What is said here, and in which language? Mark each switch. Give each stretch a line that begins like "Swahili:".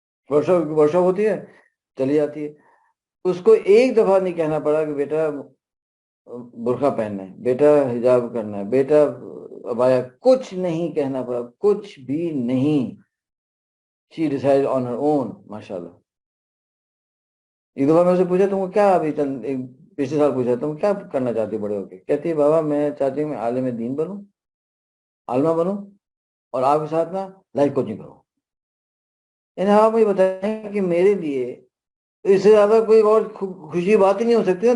Urdu: ورشا ہوتی ہے چلی جاتی ہے. اس کو ایک دفعہ نہیں کہنا پڑا کہ بیٹا برقع پہننا ہے، بیٹا حجاب کرنا ہے، بیٹا ابایا، کچھ نہیں کہنا پڑا، کچھ بھی نہیں.
English: She decided on her own, ماشاءاللہ.
Urdu: ایک دفعہ میں اسے پوچھا تم کو کیا، ابھی پچھلے سال پوچھا تم کیا کرنا چاہتی بڑے ہو کے. کہتی ہے بابا میں چاہتی ہوں میں عالم دین بنوں، عالمہ بنوں، اور آپ کے ساتھ نا لائف کوچنگ کروں. یعنی آپ مجھے بتائیں کہ میرے لیے اس سے زیادہ کوئی اور خوشی بات ہی نہیں ہو سکتی.